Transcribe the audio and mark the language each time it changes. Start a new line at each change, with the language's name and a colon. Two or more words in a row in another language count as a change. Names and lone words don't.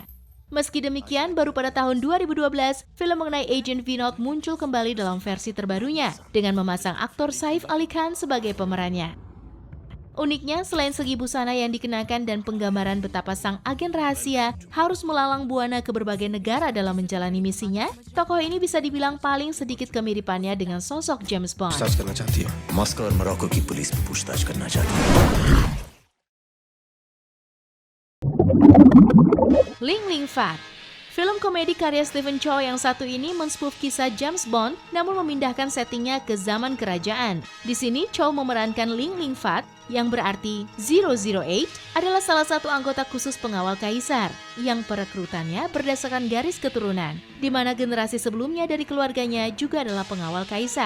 Indonesian: Meski demikian, baru pada tahun 2012, film mengenai Agent Vinod muncul kembali dalam versi terbarunya, dengan memasang aktor Saif Ali Khan sebagai pemerannya. Uniknya, selain segi busana yang dikenakan dan penggambaran betapa sang agen rahasia harus melalang buana ke berbagai negara dalam menjalani misinya, tokoh ini bisa dibilang paling sedikit kemiripannya dengan sosok James Bond.
Hindi: Moscow और मोरक्को की पुलिस भी पूछताछ करना चाहती है.
Indonesian: Ling Ling Fat. Film komedi karya Stephen Chow yang satu ini men-spoof kisah James Bond namun memindahkan settingnya ke zaman kerajaan. Di sini Chow memerankan Ling Ling Fat yang berarti 008, adalah salah satu anggota khusus pengawal kaisar yang perekrutannya berdasarkan garis keturunan, di mana generasi sebelumnya dari keluarganya juga adalah pengawal kaisar.